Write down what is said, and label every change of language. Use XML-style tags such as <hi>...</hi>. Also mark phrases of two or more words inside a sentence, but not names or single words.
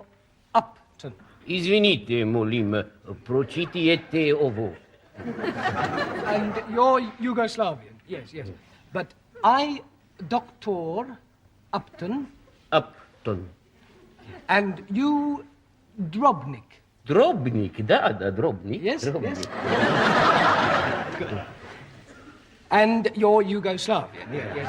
<en>Upton.</en> <sr>Извините, молим, прочитайте ovo.</sr> <en>And you're Yugoslavian. Yes, yes. But I, Dr. Upton, Upton. and you, Drobnik. Drobnik, da, Drobnik. Yes, Drobnik. Good. And you're Yugoslavian. Yes, yes.</en>